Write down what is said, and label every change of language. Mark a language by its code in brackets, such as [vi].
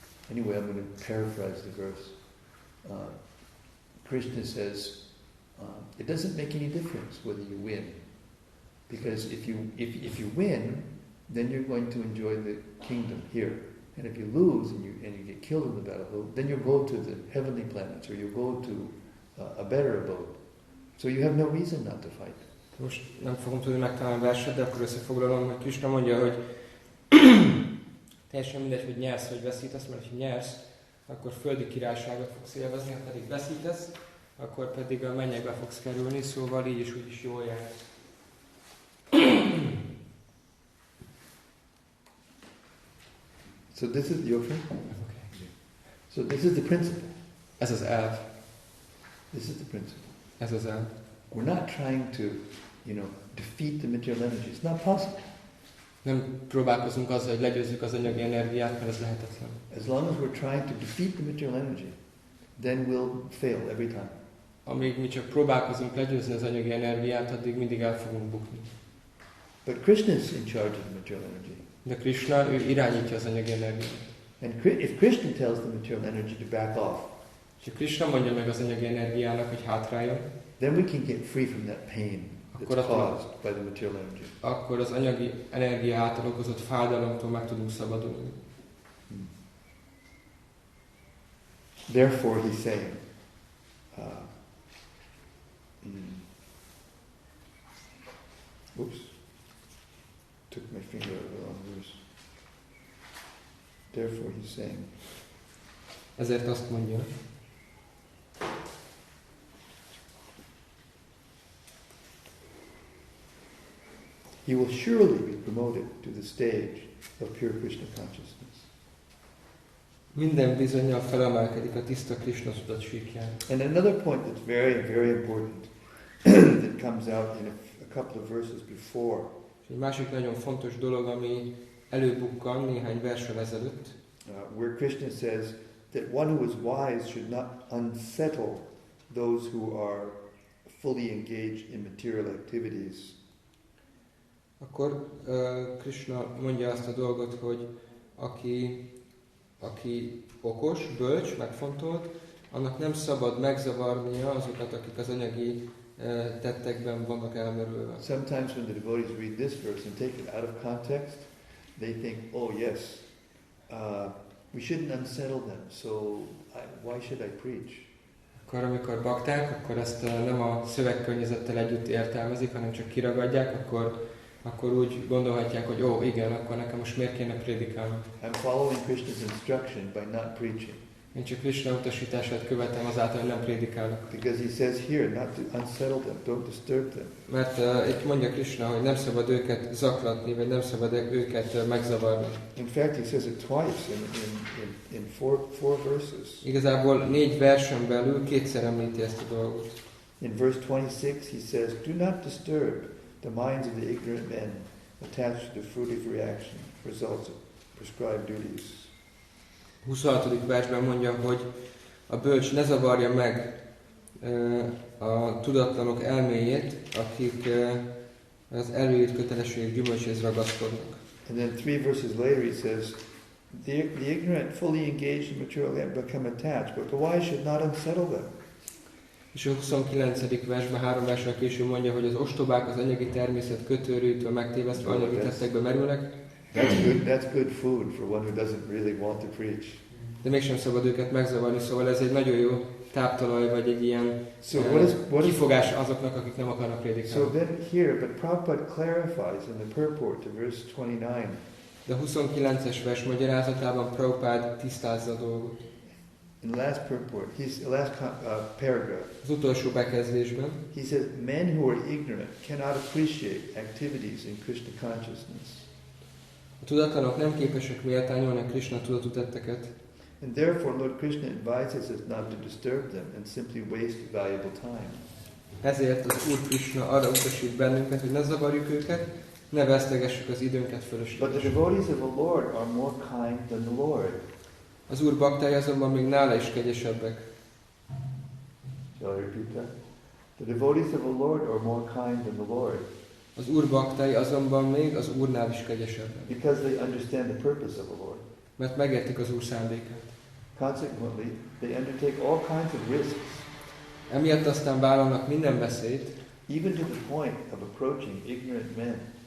[en] Anyway, I'm going to paraphrase the verse. Krishna says, it doesn't make any difference whether you win, because if you win, then you're going to enjoy the kingdom here. And if you lose and you get killed in the battlefield, then you'll go to the heavenly planets or you'll go to a better abode. So you have no reason not to fight. [hu] Most nem fogom tudni megtalálni a verset, de akkor összefoglalom, hogy Krishna mondja, hogy teljesen mindegy, hogy nyersz vagy veszítesz, mert ha nyersz, akkor földi királyságot fogsz élvezni, ha pedig veszítesz, akkor pedig a mennyekbe fogsz kerülni, szóval így is úgy is jól jár. [en] So this is your friend? Okay. So this is the principle. [hu] Ez az elv. [en] This is the principle. [hu] Ez az elv. [en] We're not trying to, defeat the material energy. It's not possible. [hu] Nem próbálkozunk azzal, hogy legyőzzük az anyagi energiát, mert ez lehetetlen. [en] As long as we're trying to defeat the material energy, then we'll fail every time. [hu] Amíg mi csak próbálkozunk legyőzni az anyagi energiát, addig mindig el fogunk bukni. [en] But Krishna is in charge of the material energy. [hu] De Krishna, ő irányítja az anyagi energiát. [en] And if Krishna tells the material energy to back off, [hu] és Krishna mondja meg az anyagi energiának, hogy hátráljon, [en] then we can get free from that pain that's caused by the material energy. [hu] Akkor az anyagi energia által okozott fájdalomtól meg tudunk szabadulni. [en] Therefore he's saying, oops, took my finger out of the wrong verse. Therefore he's saying, [hu] ezért azt mondja, [en] he will surely be promoted to the stage of pure Krishna consciousness. [hu] Minden bizonnyal felemelkedik a tiszta Krishna tudat síkján. [en] And another point that's very, very important that comes out in a couple of verses before. [hu] Egy másik nagyon fontos dolog, ami előbukkan néhány verssel ezelőtt, [en] where Krishna says that one who is wise should not unsettle those who are fully engaged in material activities. [hu] Akkor Krishna mondja azt a dolgot, hogy aki okos, bölcs, megfontolt, annak nem szabad megzavarnia azokat, akik az anyagi tettekben vannak elmerülve. [en] Sometimes when the devotees read this verse and take it out of context, they think, oh yes, we shouldn't unsettle them, so why should I preach? [hu] Akkor amikor bakták, akkor ezt nem a szövegkörnyezettel együtt értelmezik, hanem csak kiragadják, akkor úgy gondolhatják, hogy ó, igen, akkor nekem most miért kéne prédikálnom. [en] I'm following Krishna's instruction by not preaching. [hu] Én csak Krishna utasítását követem azáltal, hogy nem prédikálok. [en] Because he says here not to unsettle them, don't disturb them. [hu] Mert itt mondja Krishna, hogy nem szabad őket zaklatni, vagy nem szabad őket megzavarni. [en] In fact, he says it twice in four verses. [hu] Igazából 4 versen belül kétszer említi ezt a dolgot. [en] In verse 26 he says, do not disturb the minds of the ignorant men, attached to the fruitive reaction, results of prescribed duties. [hu] 26. versben mondja, hogy a bölcs ne zavarja meg a tudatlanok elméjét, akik az előírt kötelességek gyümölcséhez ragaszkodnak. [en] And then 3 verses later he says, the ignorant fully engaged in material life become attached, but the wise should not unsettle them. [hu] És a 29. versben 3 versre később mondja, hogy az ostobák az anyagi természet kötőrűtől megtévesztve anyagi tettekbe merülnek. [en] That's good food for one who doesn't really want to preach. [hu] De mégsem szabad őket megzavarni, szóval ez egy nagyon jó táptalaj, vagy egy ilyen kifogás azoknak, akik nem akarnak prédikálni. [en] So then here, but Prabhupada clarifies in the purport to verse 29. [hu] De a 29-es vers magyarázatában Prabhupada tisztázza a dolgot. [en] In the last purport, last paragraph, [hu] Az utolsó bekezdésben [en] he says, men who are ignorant cannot appreciate activities in Krishna consciousness. [hu] a tudatlanok nem képesek méltányolni a Krishna tudatú tetteket, [en] And therefore Lord Krishna advises us not to disturb them and simply waste valuable time. [hu] ezért az Úr Krishna arra utasít bennünket, hogy ne zavarjuk őket, ne vesztegessük az időnket [en] But [hu] fölöslegesen. [en] the devotees of the Lord are more kind than the Lord. [hu] Az Úr baktái azonban még nála is kegyesebbek. [en] Shall I repeat that? The devotees of the Lord are more kind than the Lord. [hu] Az Úr baktái azonban még az Úrnál is kegyesebbek. [en] Because they understand the purpose of the Lord. [hu] Mert megértik az Úr szándékát. [en] Consequently, they undertake all kinds of risks, [hu] Emiatt aztán vállalnak minden veszélyt, [en] even to the point of approaching ignorant men